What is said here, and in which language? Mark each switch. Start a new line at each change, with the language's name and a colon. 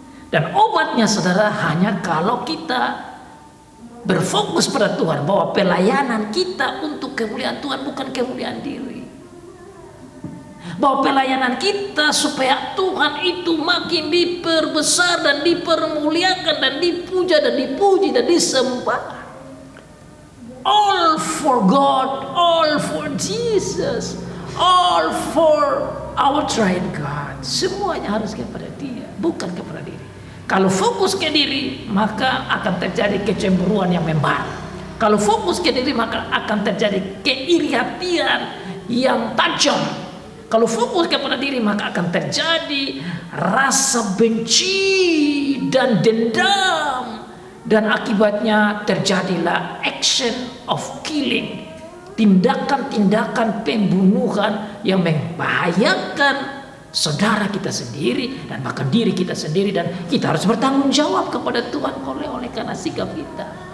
Indonesian: Dan obatnya, saudara, hanya kalau kita berfokus pada Tuhan, bahwa pelayanan kita untuk kemuliaan Tuhan, bukan kemuliaan diri. Bahwa pelayanan kita supaya Tuhan itu makin diperbesar dan dipermuliakan dan dipuja dan dipuji dan disembah.
English: All for God, all for Jesus, all for our triune God.
Indonesian: Semuanya harus kepada Dia, bukan kepada diri. Kalau fokus ke diri, maka akan terjadi kecemburuan yang membara. Kalau fokus ke diri, maka akan terjadi keirihatian yang tajam. Kalau fokus kepada diri, maka akan terjadi rasa benci dan dendam, dan akibatnya terjadilah
English: action of killing,
Indonesian: tindakan-tindakan pembunuhan yang membahayakan saudara kita sendiri dan bahkan diri kita sendiri, dan kita harus bertanggung jawab kepada Tuhan oleh karena sikap kita.